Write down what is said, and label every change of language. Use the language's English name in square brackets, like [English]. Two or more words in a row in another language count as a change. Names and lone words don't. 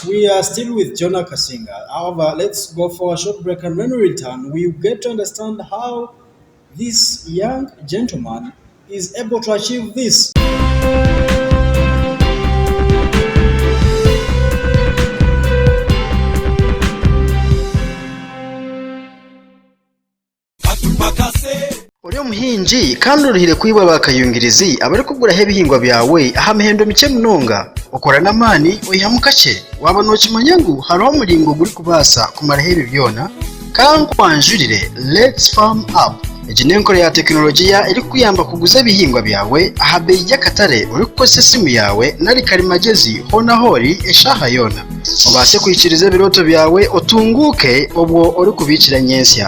[English] We are still with Jonah Kasinga. However, let's go for a short break, and when we return, we get to understand how this young gentleman is able to achieve this. [Nyankole] Uri omuhingi kandi uruhire kwibwa bakayungirizi abari kuguraho ebihingwa byawe aha mihendo mike munonga okora n'amaani oyihamu kakye waba nokimanya ngu hariho omuringo guri kubaasa kumaraho ebi byona kandi nkwanjurire Let's Farm Up. Egi n'enkora ya tekinologiya eri kukuyamba kuguza ebihingwa byawe aha beeyi y'akatare ori kukozesa esimu yawe nari karimagezi hona hori eshaaha yoona obaase kwikiriza ebirooto byawe otunguuke obwo ori kubiikira nyensya.